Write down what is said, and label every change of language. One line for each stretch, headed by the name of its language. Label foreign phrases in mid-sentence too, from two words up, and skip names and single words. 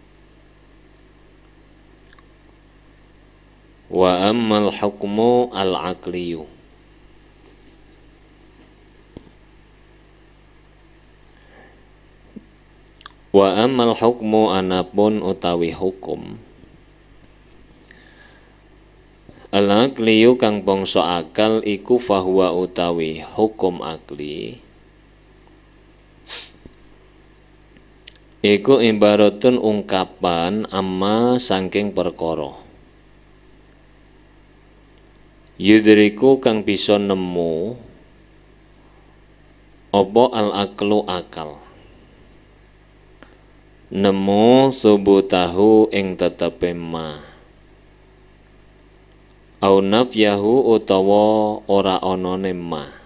Arabic: وأما الحكم العقلي. وأما الحكم
Javanese: anapun utawi hukum al-aqliyu kang bangsa akal iku fahuwa utawi hukum akli iku ibaratun ungkapan amma saking perkara yudriku kang bisa nemu apa al-aqlu akal nemu subutahu ing tetepe
Arabic: ما أو نفيه
Javanese: utawa ora anane ma